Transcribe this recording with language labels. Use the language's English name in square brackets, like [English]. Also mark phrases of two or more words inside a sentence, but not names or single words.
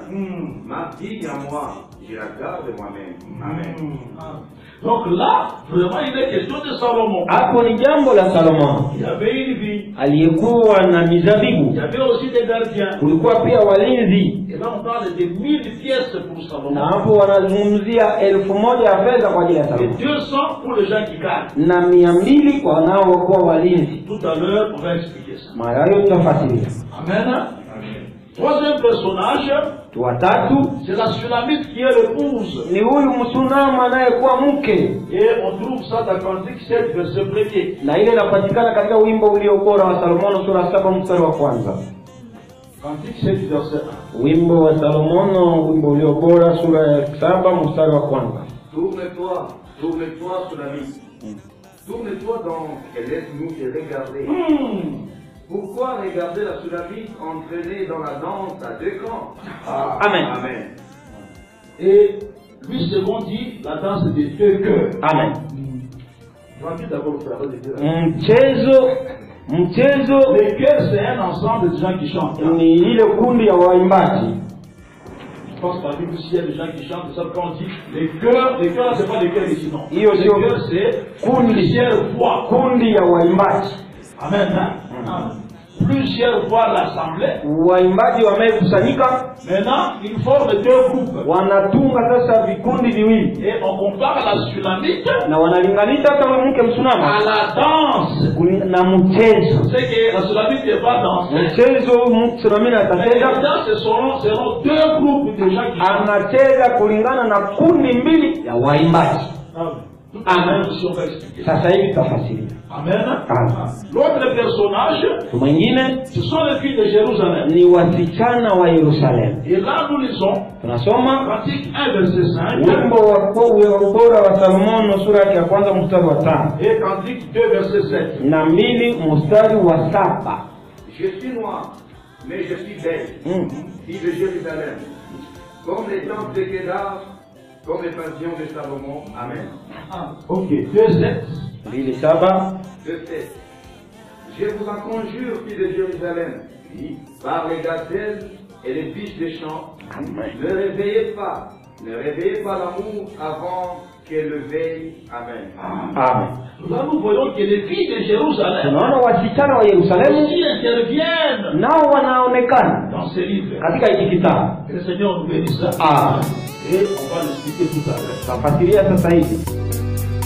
[French] Ma vigne à moi, je la garde moi-même. Amen. Donc là, vraiment, il est question de Salomon. [Swahili] Hapo ni jambo la Salomono. [French] Il y avait une vie. [Swahili] Aliyekuwa na [French] Il [Swahili] mizabibu. [French] y avait aussi des gardiens. [Swahili] Kulikuwa pia walinzi. [French] Et là, on parle de 1000 pièces pour [Swahili] Na [French] Salomon. [Swahili] hapo wanazungumzia 1000 ya fedha kwa ajili ya [French] Et [Swahili] Salomono. [French] 200 pour les gens qui gardent. [Swahili] Na 200 kwa wanaokuwa walinzi. [French] Tout à l'heure, on va expliquer ça. [Swahili] Mara hiyo tutafasiria. [French] Amen. Troisième personnage, [Swahili] Watatu [French] c'est la Sulamite qui est l'épouse. [Swahili] ni huyu msunama anayekuwa mke. [French] Et on trouve ça dans Cantique 7, verset 1er. [Swahili] Na ile inapatikana katika wimbo ulio bora wa Salomono sura 7 mstari wa kwanza. [French] Cantique 7, verset 1. [Swahili] Wimbo wa Salomono, wimbo ulio bora sura ya 7 mstari wa kwanza. [French] Tourne-toi, tourne-toi sur la vie. Tourne-toi donc et laisse-nous te regarder. Pourquoi regarder la Sulamite entraînée dans la danse à deux camps? Amen. Amen. Et lui second dit la danse des deux cœurs. Amen. Je vais d'abord vous faire le dire. [Swahili] Mchezo [French] Les cœurs, c'est un ensemble de gens qui chantent. [Swahili] ni ile kundi ya waimbaji. [French] Je pense que la Bible, s'il y a des gens qui chantent, ça quand on dit les cœurs là, c'est pas les cœurs ici, non. [Swahili] Hiyo [French] Les [Swahili] sio [French] cœurs, c'est plusieurs fois. [Swahili] kundi ya waimbaji. [French] Amen. Hein? Plusieurs fois l'assemblée. [Swahili] Waimbaji wamekusanyika, [French] Maintenant, ils forment deux groupes. [Swahili] wanatunga sasa vikundi viwili [French] Et on compare la Sulamite [Swahili] na wanalinganisha kama mke [French] à [Swahili] msunama [French] la danse. [Swahili] na mchezo. [French] C'est que la Sulamite n'est pas dansée. [Swahili] Mchezo msunamini [French] Mais [Swahili] atacheza, [French] maintenant, ce seront deux groupes de gens qui chantent. [Swahili] anacheza kulingana na kundi mbili ya waimbaji. [French] Amen. Si on va expliquer. [Swahili] Sasa hivi tutafasiria. Amen. Amen. [French] L'autre personnage, [Swahili] Mwingine [French] ce sont les filles de Jérusalem. [Swahili] ni wasichana wa Yerusalemu. [French] Et là, nous lisons [Swahili] Tunasoma [French] Cantique 1, verset 5. [Swahili] wimbo wa ubora wa Salomono sura ya kwanza mstari wa 5 [French] Et Cantique 2, verset 7. [Swahili] na 2 mstari wa 7. [French] Je suis noir, mais je suis belle, fille de Jérusalem. Comme les temples de Kédar, comme les pensions de Salomon. Amen. Ok, 2, 7. 2:7. 2:7. Je vous en conjure, fille de Jérusalem, par les gazelles et les biches des champs, ne réveillez pas l'amour avant qu'elle le veille. Amen. Amen. Là, nous voyons que les filles de Jérusalem [Swahili] Tunaona wasichana wa Yerusalemu [French] aussi interviennent [Swahili] nao wanaonekana [French] dans ces livres. [Swahili] katika hiki kitabu. [French] Que le Seigneur nous bénisse. Ah, Et on va l'expliquer tout à l'heure. [Swahili] tafasiria sasa hivi.